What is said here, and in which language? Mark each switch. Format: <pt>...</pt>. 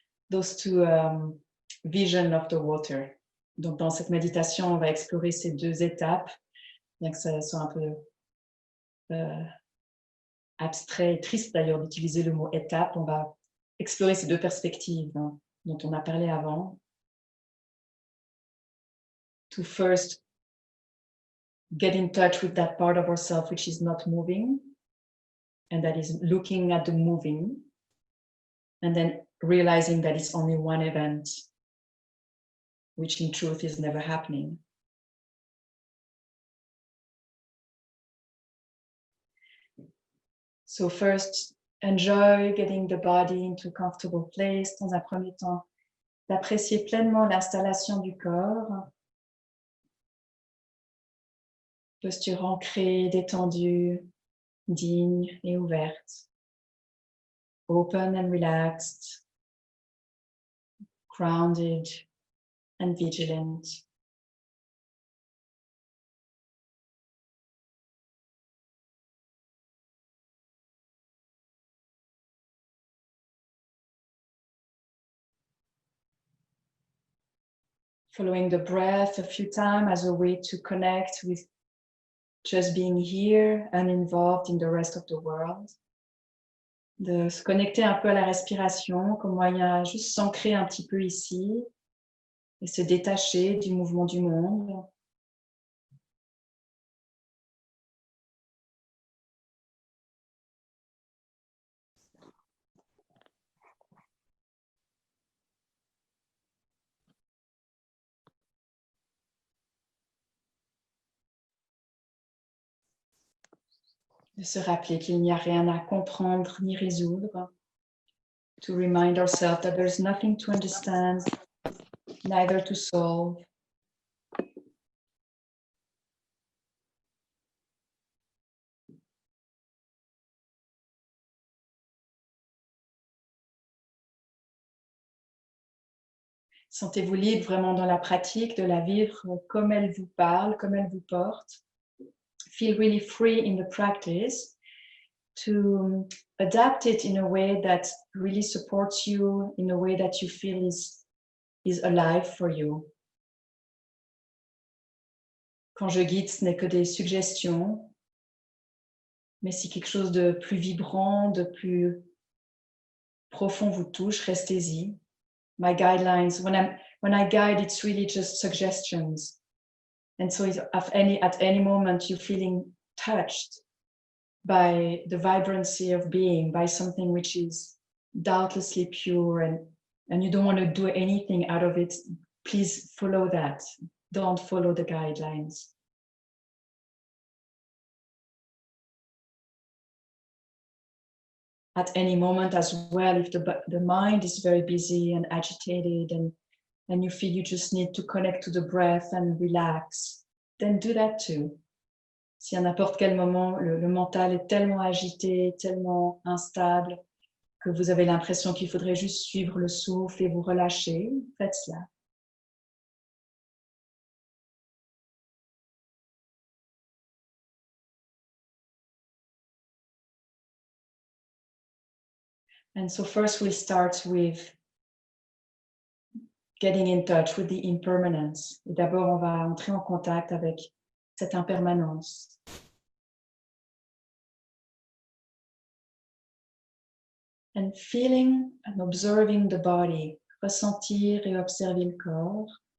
<en>Those two visions of the water.</en> <fr>Donc dans cette méditation, on va explorer ces deux étapes, bien que ça soit un peu abstrait et triste d'ailleurs d'utiliser le mot étape. On va explorer ces deux perspectives dont on a parlé avant.</fr> <en>To first get in touch with that part of ourselves which is not moving and that is looking at the moving, and then realizing that it's only one event, which in truth is never happening. So first, enjoy getting the body into a comfortable place.</en> <fr>Dans un premier temps, d'apprécier pleinement l'installation du corps. Posture ancrée, détendue, digne et ouverte.</fr> <en>Open and relaxed. Grounded and vigilant. Following the breath a few times as a way to connect with just being here, uninvolved in the rest of the world.</en> <fr>De se connecter un peu à la respiration comme moyen juste s'ancrer un petit peu ici et se détacher du mouvement du monde. De se rappeler qu'il n'y a rien à comprendre ni résoudre.</fr> <en>To remind ourselves that there's nothing to understand, neither to solve.</en> <fr>Sentez-vous libre vraiment dans la pratique de la vivre comme elle vous parle, comme elle vous porte.</fr> <en>Feel really free in the practice to adapt it in a way that really supports you, in a way that you feel is alive for you.</en> <fr>Quand je guide, ce n'est que des suggestions, mais si quelque chose de plus vibrant, de plus profond vous touche, restez-y.</fr> <en>My guidelines, when I guide, it's really just suggestions. And so at any moment you're feeling touched by the vibrancy of being, by something which is doubtlessly pure, and you don't want to do anything out of it, please follow that. Don't follow the guidelines. At any moment as well, if the mind is very busy and agitated and you feel you just need to connect to the breath and relax, then do that too.</en> <fr>Si à n'importe quel moment le mental est tellement agité, tellement instable, que vous avez l'impression qu'il faudrait juste suivre le souffle et vous relâcher, faites cela.</fr> <en>And so first we'll start with getting in touch with the impermanence.</en> <fr>Et d'abord, on va entrer en contact avec cette impermanence.</fr> <en>And feeling and observing the body,</en> <fr>ressentir et observer le corps.</fr>